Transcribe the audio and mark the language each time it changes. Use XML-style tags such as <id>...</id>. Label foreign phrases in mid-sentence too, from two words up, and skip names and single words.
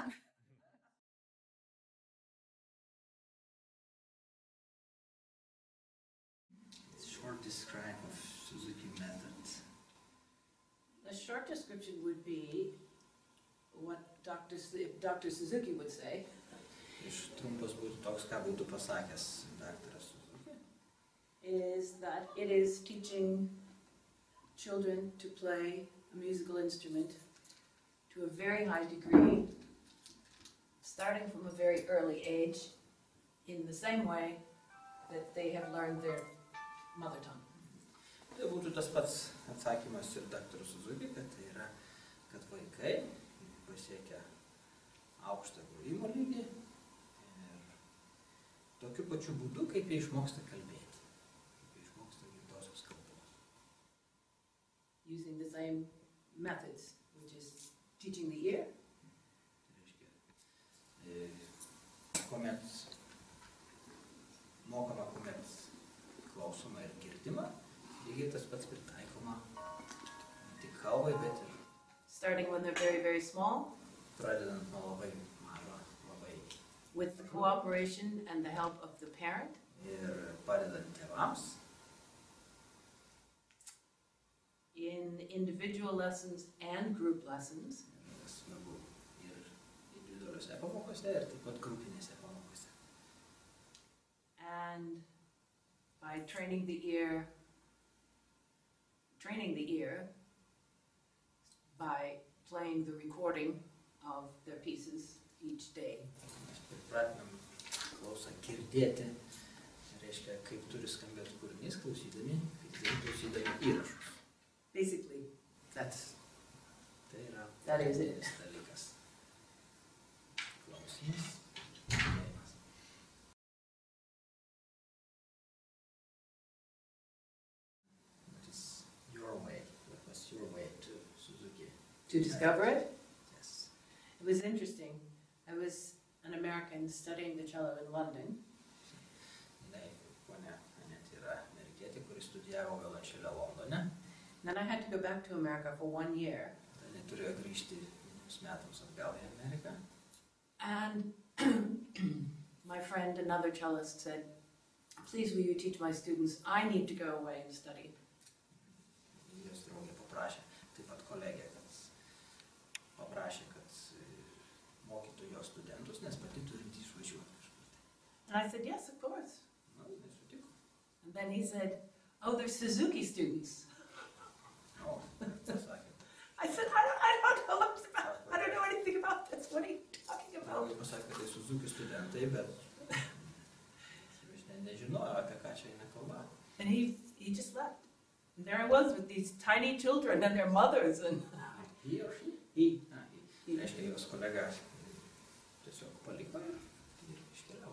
<en>Short describe of Suzuki method. A short description would be what Dr. Suzuki would say.</en> <lt>Trumpas būtų toks, ką būtų pasakęs daktaras Suzuki.</lt> <en>Is that it is teaching children to play a musical instrument to a very high degree, starting from a very early age, in the same way that they have learned their mother tongue.</en> <lt>Tai būtų tas pats atsakymas ir daktarui Suzuki, kad tai yra, kad vaikai pasiekia aukštą grojimo lygį ir tokiu pačiu būdu, kaip jie išmoksta kalbėti, kaip jie išmoksta gimtosios kalbos.</lt> <en>Using the same methods, which is teaching the ear.</en> <lt>Tai reiškia, kuomet mokama, kuomet klausoma ir girdima, lygiai tas pats pritaikoma ne tik kalbai, bet ir</lt> <en>starting when they're very, very small,</en> <lt>pradedant nuo labai mažo, labai</lt> <en>with the cooperation and the help of the parent,</en> <lt>ir padedant tėvams,</lt> <en>in individual lessons and group lessons,</en> <lt>svarbu ir individualiuose pamokose ir taip pat grupinėse pamokose.</lt> <en>and by training the ear by playing the recording of their pieces each day.</en> <lt>Mes pripratinam klausą girdėti, reiškia, kaip turi skambėti kūrinys, klausydami įrašus.</lt> <en>Basically,</en> <lt>Tai yra</lt> <en>that is it.</en> <lt>dalykas. Klausymas, girdėjimas.</lt> <en>What is your way? What was your way to Suzuki? To discover it, Yes. it was interesting. I was an American studying the cello in London,</en> <lt>Ponia Annette yra amerikietė, kuri studijavo violončelę Londone.</lt> <en>then I had to go back to America for 1 year.</en> <lt>Tai turėjo grįžti vienus metams atgal į Ameriką.</lt> <en>And my friend, another cellist, said, "Please, will you teach my students? I need to go away and study."</en> <lt>Jos draugė paprašė, taip pat kolegė, kad paprašė, kad mokytų jos studentus, nes pati turinti išvažiuoti kažkur.</lt> <en>And I said, "Yes, of course."</en> <lt>Na, jis sutiko.</lt> <en>And then he said, "Oh, they're Suzuki students."</en> <lt>O, pasakė.</lt> <en>I said, I don't know anything about this. What are you talking about?</en> <lt>Draugė pasakė, kad tai Suzuki studentai, bet aš nežinojau, apie ką čia eina kalba.</lt> <en>And he just left. And there I was with these tiny children and their mothers. And He or she? he.</en> <lt>Reiškia, jos kolega tiesiog paliko ir iškeliavo.</lt>